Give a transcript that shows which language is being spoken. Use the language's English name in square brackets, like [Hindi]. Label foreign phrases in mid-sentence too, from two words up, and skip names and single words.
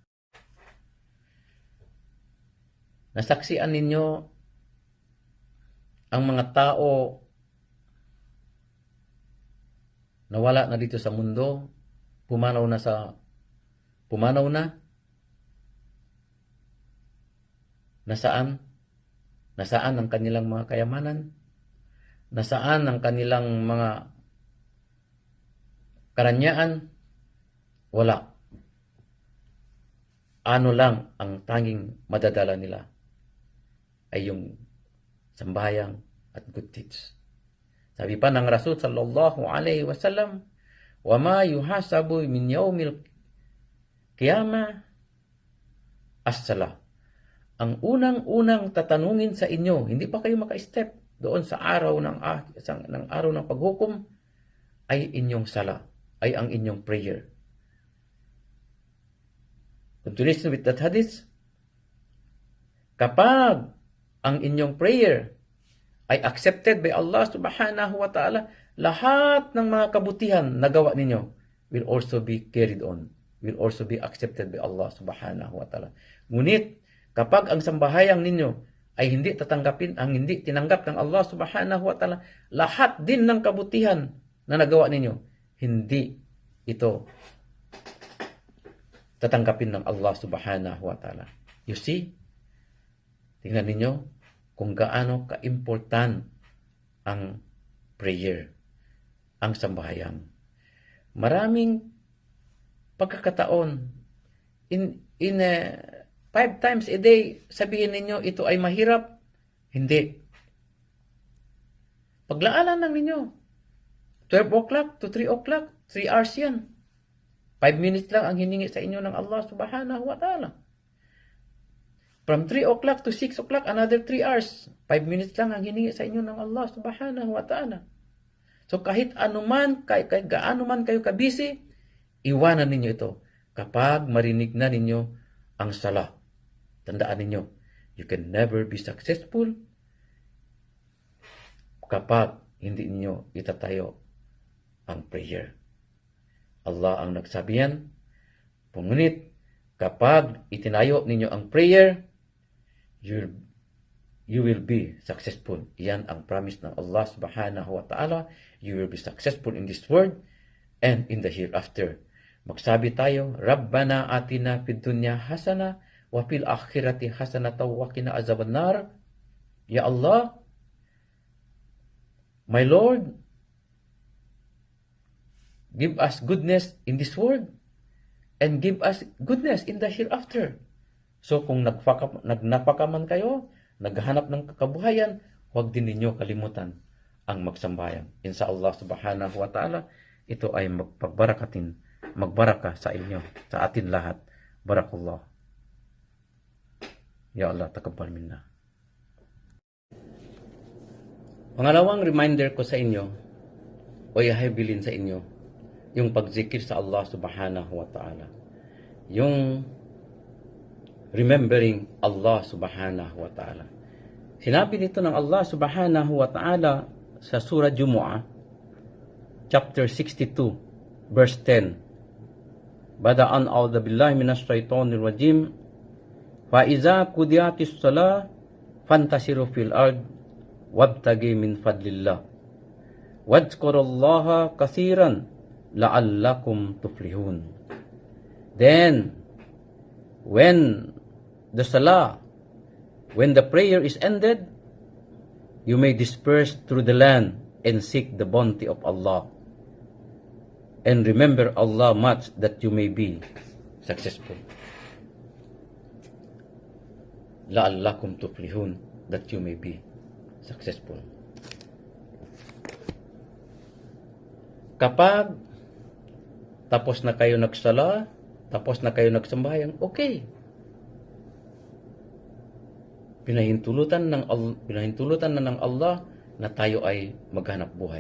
[Filipino] Nasaksian ninyo ang mga tao na wala na dito sa mundo, pumanaw na, nasaan ang kanilang mga kayamanan, nasaan ang kanilang mga karanyaan, wala. Ano lang ang tanging madadala nila ay yung sambayang at good deeds. Sabi pa ng Rasul [Arabic] صلى الله عليه وسلم، وما يحاسب من يوم القيامة الصلاة. [Filipino] Ang unang-unang tatanungin sa inyo, hindi pa kayo maka-step doon sa araw ng paghukom, ay inyong sala, ay ang inyong prayer. [English] Continuation with that hadith, [Filipino] kapag ang inyong prayer ay [English] accepted by Allah [Arabic] سبحانه وتعالى, [Filipino] lahat ng mga kabutihan na gawa ninyo [English] will also be carried on, will also be accepted by Allah [Arabic] سبحانه وتعالى. [Filipino] Ngunit, kapag ang sambahayang ninyo ay hindi tinanggap ng Allah [Arabic] سبحانه وتعالى, [Filipino] lahat din ng kabutihan na nagawa ninyo, hindi ito tatanggapin ng Allah [Arabic] سبحانه وتعالى. [English] You see, [Filipino] tingnan ninyo kung gaano ka-important ang prayer, ang sambahayan. Maraming pagkakataon, [English] in 5 times a day, [Filipino] sabihin ninyo, ito ay mahirap. Hindi. Paglaanan lang ninyo. [English] 12 o'clock to 3 o'clock, 3 hours yan. [Filipino] 5 minutes lang ang hiningi sa inyo ng Allah [Arabic] سبحانه وتعالى. [English] From 3 o'clock to 6 o'clock, another 3 hours. [Filipino] 5 minutes lang ang hiningi sa inyo ng Allah [Arabic] سبحانه وتعالى. [Filipino] So kahit anuman, kahit gaano man kayo kabisi, iwanan ninyo ito. Kapag marinig na ninyo ang sala, tandaan ninyo, [English] you can never be successful [Filipino] kapag hindi ninyo itatayo ang prayer. Allah ang nagsabi yan. Ngunit kapag itinayo ninyo ang prayer, [English] you will be successful. [Filipino] Yan ang promise ng Allah [Arabic] سبحانه وتعالى. [English] You will be successful in this world and in the hereafter. [Filipino] Magsabi tayo, [Arabic] ربنا آتنا في الدنيا حسنة وفي الآخرة حسنة وقنا عذاب النار. يا الله, [English] my Lord, give us goodness in this world and give us goodness in the hereafter. [Filipino] So kung nagnapaka man kayo, naghahanap ng kabuhayan, huwag din ninyo kalimutan ang magsambayan. [Arabic] إن شاء الله سبحانه وتعالى, [Filipino] ito ay magbaraka sa inyo, sa atin lahat. [Arabic] Barakallah. يا الله، تقبل منا. [Filipino] Pangalawang reminder ko sa inyo, o ihabilin sa inyo, yung pagzikir sa Allah [Arabic] سبحانه وتعالى. Yung [English] remembering Allah [Arabic] سبحانه وتعالى. [Filipino] Sinabi nito ng Allah [Arabic] سبحانه وتعالى [Filipino] sa surah Jumu'ah, chapter 62, verse 10. [Arabic] بدءا أعوذ بالله من الشيطان الرجيم. فإذا قضيت الصلاة فانتشروا في الأرض وابتغوا من فضل الله. واذكروا الله كثيرا لعلكم تفلحون. [English] Then, when the salah, when the prayer is ended, you may disperse through the land and seek the bounty of Allah. And remember Allah much that you may be successful. [Arabic] لعلكم تفلحون, [English] that you may be successful. [Filipino] Kapag tapos na kayo nagsala, tapos na kayo nagsambayang, okay. Pinahintulutan na ng Allah na tayo ay maghanap buhay.